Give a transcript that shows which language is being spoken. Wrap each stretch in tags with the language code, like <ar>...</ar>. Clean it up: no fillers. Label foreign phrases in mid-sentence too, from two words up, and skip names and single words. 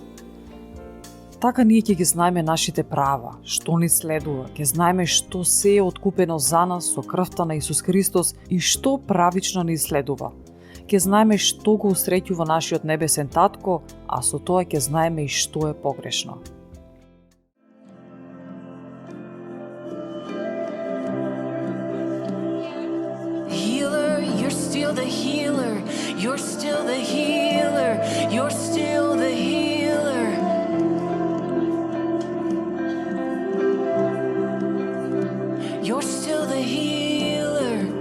<mk>Така ние ќе ги знаеме нашите права, што ни следува, ќе знаеме што се е откупено за нас со крвта на Исус Христос и што правично ни следува. Ќе знаеме што го усреќува нашиот небесен татко, а со тоа ќе знаеме и што е погрешно.</mk> <en>Healer, you're still the healer. You're still the healer. You're still the healer. You're still the healer.</en>